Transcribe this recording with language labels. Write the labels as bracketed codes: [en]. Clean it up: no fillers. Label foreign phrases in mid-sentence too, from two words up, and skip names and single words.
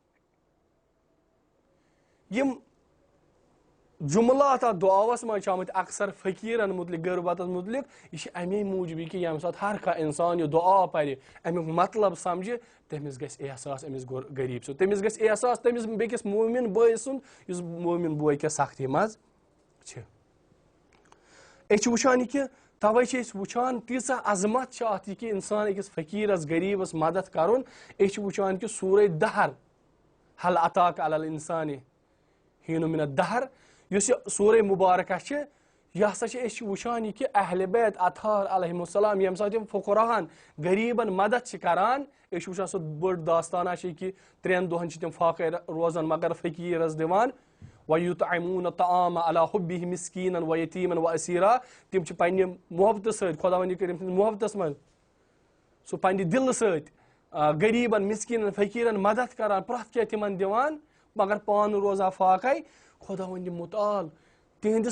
[ks] یِم جُملات اتھ دُعاوس منٛز چھِ آمٕتۍ اکثر فقیٖرن مُتعلق غربتس مُتعلق یہِ چھِ امے موٗجوٗب یہِ کہِ ییٚمہِ ساتہٕ ہر کانٛہہ انسان یہِ دُعا پرِ امیُک مطلب سمجھِ تٔمِس گژھِ احساس أمِس غریٖب سُنٛد تٔمِس گژھِ احساس تٔمِس بیٚکِس مومِن بٲے سُنٛد یُس مومِن بوے کِس سختی منٛز چھِ أسۍ چھِ وٕچھان یہِ کہِ توے چھِ أسۍ وٕچھان تیٖژاہ عظمت چھِ اتھ یہِ کہِ انسان أکِس فقیٖرس غریٖبس مدد کرُن أسۍ چھِ وٕچھان کہِ سورے [ar] دہر حل عطاک علی الانسانِ حیٖنُ مِن الدہر [ks] یُس یہِ سورے مُبارکہ چھِ یہِ ہسا چھِ أسۍ چھِ وٕچھان یہِ کہِ اہلِ بیت اطہار [ar] علیہم السلام [ks] ییٚمہِ ساتہٕ یِم فقراہن غریٖبن مدد چھِ کران أسۍ چھِ وٕچھان سُہ بٔڑ داستانا چھِ کہِ 3 دۄہن چھِ تِم فاقے روزان مگر فقیٖرس دِوان [ar] وَیُطعِموٗنَ الطَّعَامَ عَلیٰ حُبِّهِ مِسکیٖنًا وَیَتیٖمًا وَأَسیٖرًا [ks] تِم چھِ پننہِ محبتہٕ سۭتۍ خۄدا ونہِ کٔرِم سٕنٛدِس محبتس منٛز سُہ پننہِ دِلہٕ سۭتۍ غریٖبن مِسکیٖنن فقیٖرن مدد کران پرٛٮ۪تھ کینٛہہ تِمن دِوان مگر پانہٕ روزان فاقے خۄدا ونہِ مُتعال تِہنٛدِس